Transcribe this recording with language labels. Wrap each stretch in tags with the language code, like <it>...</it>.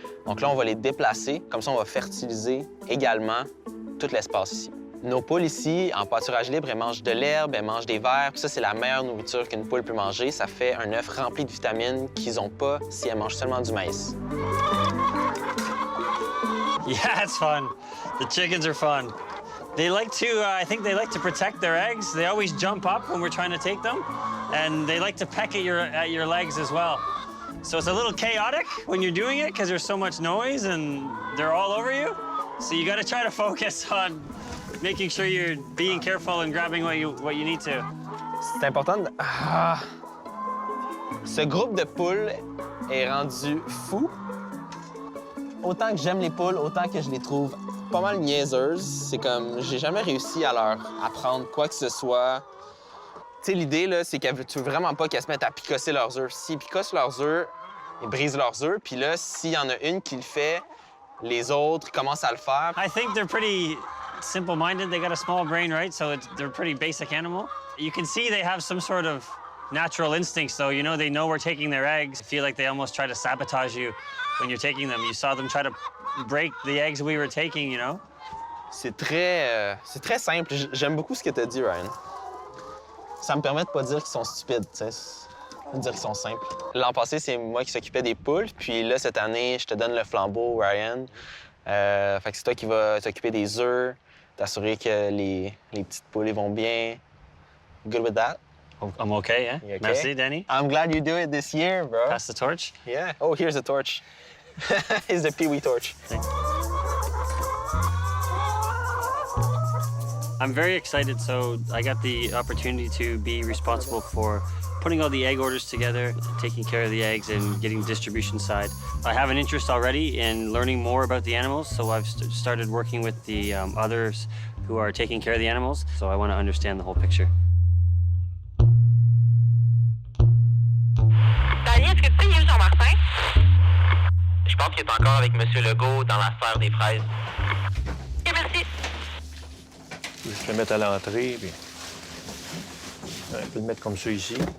<fr>Donc là, on va les déplacer. Comme ça, on va fertiliser également tout l'espace ici. Nos poules ici, en pâturage libre, elles mangent de l'herbe, elles mangent des vers. Ça, c'est la meilleure nourriture qu'une poule peut manger. Ça fait un œuf rempli de vitamines qu'ils n'ont pas si elles mangent seulement du maïs.</fr> <en>Yeah, it's fun. The chickens are fun. They like to, I think they like to protect their eggs. They always jump up when we're trying to take them, and they like to peck at your legs as well. So it's a little chaotic when you're doing it because there's so much noise and they're all over you. So you got to try to focus on making sure you're being careful and grabbing what you need to.</en> <fr>C'est important de... Ce groupe de poules est rendu fou. Autant que j'aime les poules, autant que je les trouve pas mal niaiseuses. C'est comme, j'ai jamais réussi à leur apprendre quoi que ce soit. Tu sais, l'idée, là, c'est que tu veux vraiment pas qu'elles se mettent à picosser leurs œufs. S'ils picossent leurs œufs, ils brisent leurs œufs. Puis là, s'il y en a une qui le fait, les autres commencent à le faire.</fr> <en>I think they're pretty simple-minded. They got a small brain, right? So they're a pretty basic animal. You can see they have some sort of natural instincts, though. You know, they know we're taking their eggs. I feel like they almost try to sabotage you when you're taking them. You saw them try to break the eggs we were taking, you know?</en> <fr>C'est très simple. J'aime beaucoup ce que tu as dit, Ryan. Ça me permet de pas dire qu'ils sont stupides, tu sais. De dire qu'ils sont simples. L'an passé, c'est moi qui s'occupais des poules. Puis là, cette année, je te donne le flambeau, Ryan. Fait que c'est toi qui vas t'occuper des œufs, t'assurer que les petites poules vont bien.</fr> <en>Good with that? I'm okay, yeah? You okay?</en> <fr>Merci, Danny.</fr> <en>I'm glad you do it this year, bro. Pass the torch. Yeah. Oh, here's the torch. Here's the Pee-wee torch. I'm very excited. So I got the opportunity to be responsible for putting all the egg orders together, taking care of the eggs, and getting the distribution side. I have an interest already in learning more about the animals, so I've started working with the others who are taking care of the animals. So I want to understand the whole picture.</en> <fr>Dani, est-ce que tu sais, il est où Jean-Martin? Je pense qu'il est encore avec M. Legault dans la serre des fraises. OK, merci. Je vais le mettre à l'entrée, puis... On peut le mettre comme ça ici.</fr>